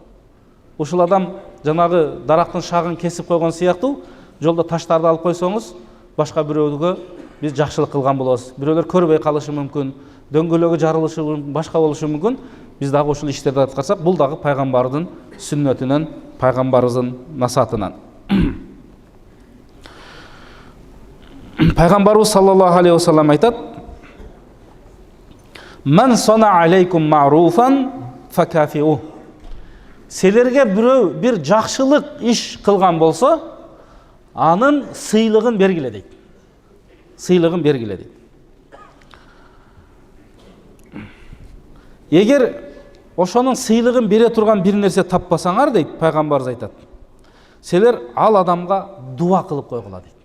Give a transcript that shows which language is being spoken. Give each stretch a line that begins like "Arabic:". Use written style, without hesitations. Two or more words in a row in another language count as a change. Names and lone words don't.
Kyrgyz: Ушул адам жанагы дарактын шагын кесип койгон сыяктуу, жолдо таштарды алып койсоңуз, башка бирөөгө биз жакшылык кылган болобуз. Бирөөлөр көрбөй калышы мүмкүн, дөңгөлөгү жарылышы башка болушу мүмкүн. Биз дагы ушул иштерди аткарсак, бул дагы пайгамбардын сүннөтүнөн, пайгамбарыбыздын насаатынан. Пайгамбарыбыз
Arabic: صلى الله عليه وسلم
Kyrgyz: айтат:
Arabic: "من صنع إليكم معروفا فكافئوه."
Kyrgyz: Силерге бирөө бир жакшылык иш кылган болсо, анын сыйлыгын бергиле дейт. Сыйлыгын бергиле дейт. Эгер ошонун сыйлыгын бере турган бир нерсе таппасаңар дейт, пайгамбарыбыз айтат, силер ал адамга дуа кылып койгула дейт.